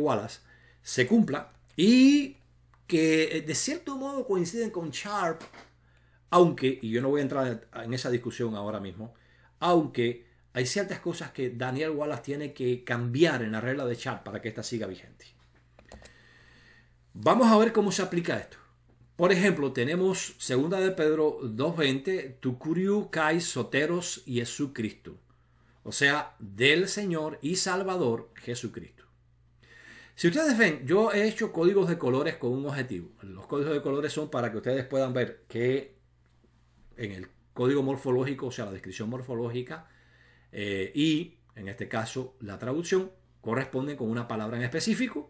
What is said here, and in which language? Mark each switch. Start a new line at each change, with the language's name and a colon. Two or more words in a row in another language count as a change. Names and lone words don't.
Spanish: Wallace, se cumpla y que de cierto modo coinciden con Sharp, aunque, y yo no voy a entrar en esa discusión ahora mismo, aunque hay ciertas cosas que Daniel Wallace tiene que cambiar en la regla de Sharp para que ésta siga vigente. Vamos a ver cómo se aplica esto. Por ejemplo, tenemos 2 de Pedro 2:20,
Greek: του κυρίου και σωτήρος Ιησού Χριστού.
Spanish: O sea, del Señor y Salvador Jesucristo. Si ustedes ven, yo he hecho códigos de colores con un objetivo. Los códigos de colores son para que ustedes puedan ver que en el código morfológico, o sea, la descripción morfológica, y en este caso la traducción corresponden con una palabra en específico.